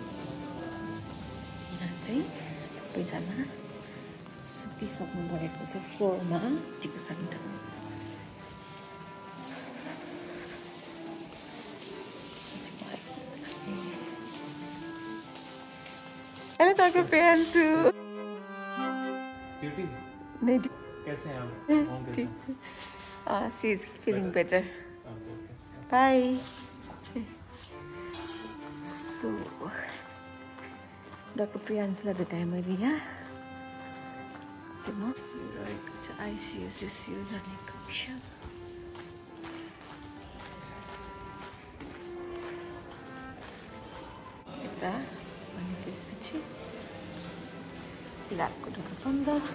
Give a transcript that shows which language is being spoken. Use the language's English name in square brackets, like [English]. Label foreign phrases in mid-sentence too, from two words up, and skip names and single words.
[Nepali] यहाँ चाहिँ सबैजना सुतिसक्नु भएको छ फ्लोरमा टिकट काट्ने ठाउँ। [English] hello doctor Priyanshu. [Hindi] कैसे हैं आप? [English] ठीक। she is feeling better. बाय। [Nepali] सो डॉक्टर प्रियांशुलाई भेटाएँ मैले यहाँ चाहिँ म रहेको छ आइसियू जाने कक्षा। यता अनि त्यसपछि ल्याबको ढोका बन्द।